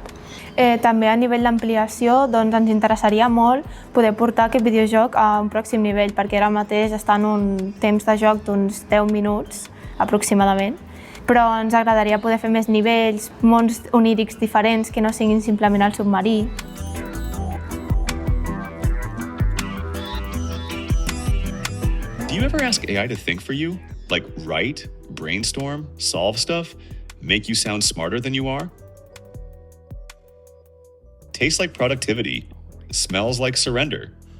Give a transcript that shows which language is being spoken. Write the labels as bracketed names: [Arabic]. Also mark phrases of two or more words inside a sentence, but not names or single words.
[Catalan] També a nivell d'ampliació ens interessaria molt poder portar aquest videojoc a un pròxim nivell, perquè ara mateix està en un temps de joc d'uns 10 minuts aproximadament, però ens agradaria poder fer més nivells, mons onírics diferents que no siguin simplement el submarí. [English] Do you ever ask AI to think for you? Like write, brainstorm, solve stuff, make you sound smarter than you are? Tastes like productivity, smells like surrender.